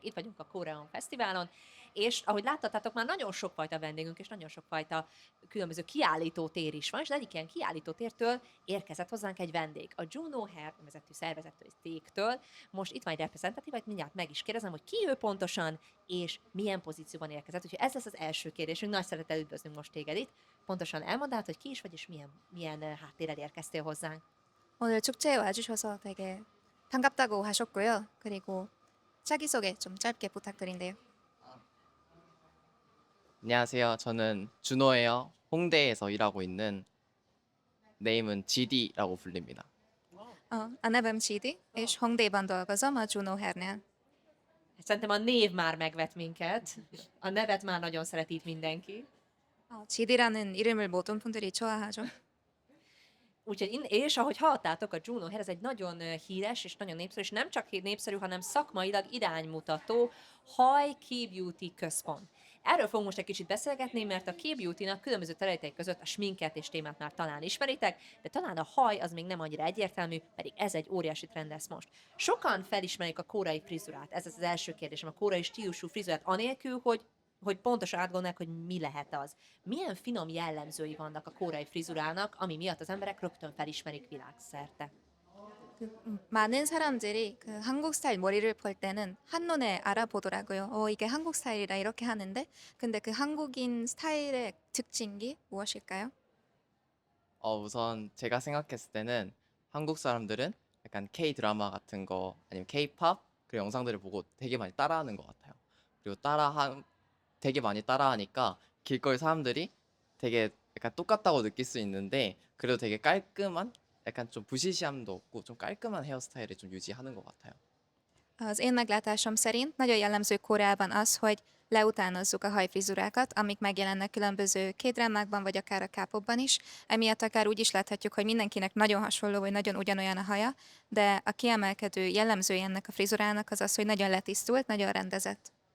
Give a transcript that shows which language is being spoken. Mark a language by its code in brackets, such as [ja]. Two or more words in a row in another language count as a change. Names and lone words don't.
[hu] Itt vagyunk a Korean Fesztiválon, és ahogy láttátok, már nagyon sokfajta vendégünk, és nagyon sokfajta különböző kiállítótér is van, és az egyik ilyen kiállítótértől érkezett hozzánk egy vendég. A Juno Hair nevezetű szervezettől, cégtől. Most itt van egy reprezentatív, vagy mindjárt meg is kérdezem, hogy ki ő pontosan, és milyen pozícióban érkezett. Úgyhogy ez lesz az első kérdésünk. Nagy szeretettel üdvözlünk most téged itt. Pontosan elmondd, hogy ki is vagy, és milyen háttérrel érkeztél hozzánk. [ko] 오늘 축제에 와주셔서 되게 반갑다고 하셨고요. 그리고 자기소개 좀 짧게 부탁드린대요. 안녕하세요. 저는 준호예요. 홍대에서 일하고 있는 네임은 GD라고 불립니다. [hu] A nevem Csidi, és Hongdéban dolgozom a Juno Hairnél. Szerintem a név már megvet minket. A nevet már nagyon szeret itt mindenki. [ko] GD라는 이름을 moden 분들이 좋아하죠. [hu] Úgyhogy és ahogy hallottátok, a Juno Hair ez egy nagyon híres és nagyon népszerű, és nem csak népszerű, hanem szakmailag iránymutató haj K-beauty központ. Erről fogunk most egy kicsit beszélgetni, mert a K-beauty-nak különböző területei között a sminket és témát már talán ismeritek, de talán a haj az még nem annyira egyértelmű, pedig ez egy óriási trend lesz most. Sokan felismerik a koreai frizurát, ez az első kérdésem, a koreai stílusú frizurát, anélkül, hogy pontosan átgondolják, hogy mi lehet az. Milyen finom jellemzői vannak a koreai frizurának, ami miatt az emberek rögtön felismerik világszerte. [ko] 많은 사람들이 그 한국 스타일 머리를 볼 때는 한눈에 알아보더라고요. 이게 한국 스타일이라 이렇게 하는데, 근데 그 한국인 스타일의 특징이 무엇일까요? 우선 제가 생각했을 때는 한국 사람들은 약간 K 드라마 같은 거 아니면 K-팝 그런 영상들을 보고 되게 많이 따라하는 것 같아요. 그리고 되게 많이 따라하니까 길거리 사람들이 되게 약간 똑같다고 느낄 수 있는데 그래도 되게 깔끔한 약간 좀 부시시함도 없고 좀 깔끔한 헤어스타일을 좀 유지하는 것 같아요. [hu] Az én meglátásom szerint nagyon jellemző Koreában az, hogy leutánozzuk a hajfrizurákat, amik megjelennek különböző kétdrámákban, vagy akár a K-popban is. Emiatt akár úgy is láthatjuk, hogy mindenkinek nagyon hasonló, vagy nagyon ugyanolyan a haja, de a kiemelkedő jellemzője ennek a frizurának az az, hogy nagyon letisztult, nagyon rendezett.